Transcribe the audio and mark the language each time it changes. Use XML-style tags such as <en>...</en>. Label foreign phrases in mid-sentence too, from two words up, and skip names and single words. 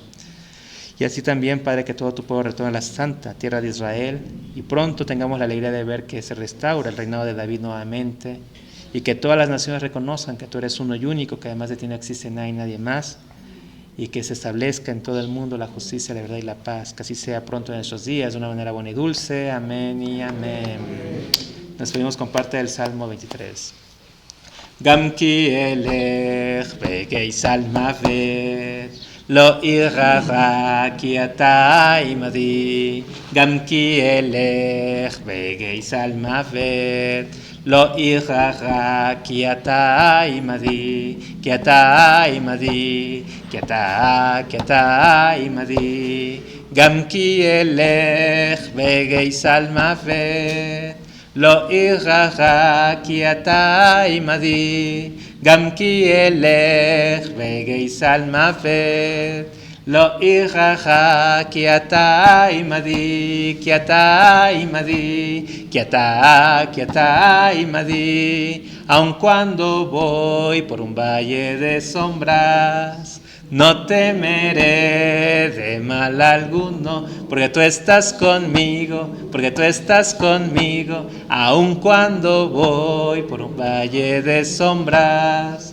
<es>Y así también, Padre, que todo tu pueblo retorne a la santa tierra de Israel y pronto tengamos la alegría de ver que se restaura el reinado de David nuevamente y que todas las naciones reconozcan que tú eres uno y único, que además de ti no existe nadie más, y que se establezca en todo el mundo la justicia, la verdad y la paz. Que así sea pronto en estos días, de una manera buena y dulce. Amén y amén. Nos pedimos con parte del Salmo 23.</es> <he>גם כי אלך בגיא צלמוות לא אירא רע כי אתה עמדי. גם כי אלך בגיא צלמוות לא אירא רע כי אתה עמדי. כי אתה עמדי. כי אתה עמדי. גם כי אלך בגיא צלמוות לא אירא רע כי אתה עמדי, גם כי אלך בגיא צלמוות. לא אירא רע כי אתה עמדי, כי אתה עמדי, כי אתה עמדי.</he> <es>Aun cuando voy por un valle de sombras, no temeré de mal alguno, porque tú estás conmigo, aun cuando voy por un valle de sombras.</es>